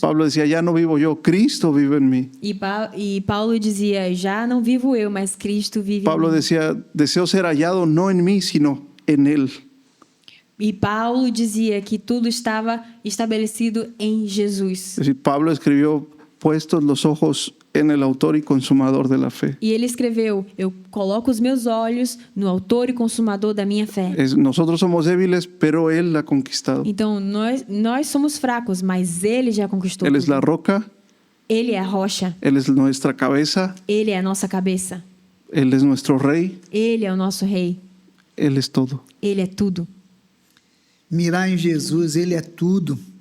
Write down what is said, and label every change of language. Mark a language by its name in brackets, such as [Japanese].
[Spanish] Pablo decía, ya no vivo yo, Cristo vive en mí. [Portuguese] E Paulo dizia, já não vivo eu, mas Cristo vive [Spanish] Pablo [Portuguese] em mim. [Spanish] decía, deseo ser hallado no en mí, sino en Él. [Portuguese] E Paulo dizia que tudo estava estabelecido em Jesus. [Spanish] Es decir, Pablo escribió, puestos los ojos en el autor y consumador de la fe. [Portuguese] E ele escreveu, eu coloco os meus olhos no autor e consumador da minha fé. [Spanish] Nosotros somos débiles, pero Él la ha conquistado. [Portuguese] Então, nós somos fracos, mas ele já conquistou [Spanish] Él es [Portuguese] tudo. [Spanish] la roca, [Portuguese] Ele é a rocha, [Spanish] Él es nuestra cabeza, [Portuguese] ele é a nossa cabeça, [Spanish] Él es nuestro rey, [Portuguese] ele é o nosso rei, [Spanish] Él es todo. [Portuguese] ele é tudo. Mirar em Jesus, Ele é tudo.